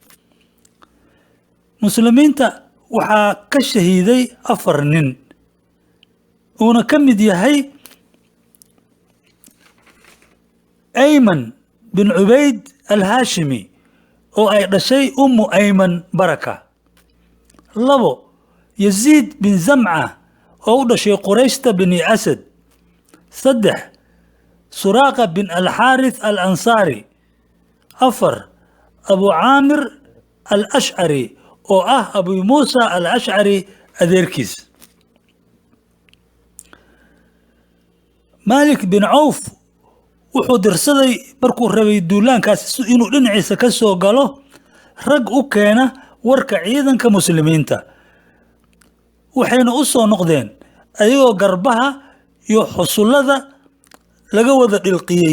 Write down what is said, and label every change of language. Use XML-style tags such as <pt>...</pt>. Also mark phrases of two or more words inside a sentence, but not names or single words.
<so>muslimiinta waxaa ka shahiiday 4 nin uuna ka mid yahay Ayman bin Ubayd al-Hashimi oo ay dhashay Ummu Ayman Baraka. 2 Yazid bin Zam'a oo u dhashay Qurayshta bani Asad. 3 Suraqa bin al-Harith al-Ansari. 4 Abu Amir al-Ash'ari oo ah Abu Musa al-Ash'ari adeerkiis. Malik bin Auf wuxuu dirsaday markuu rabay duulaankaas inuu dhinaciisa ka soo galo rag u keena warka ciidanka muslimiinta, waxayna u soo noqdeen ayagoo garbaha iyo xusullada laga wada dhilqiyay.</so>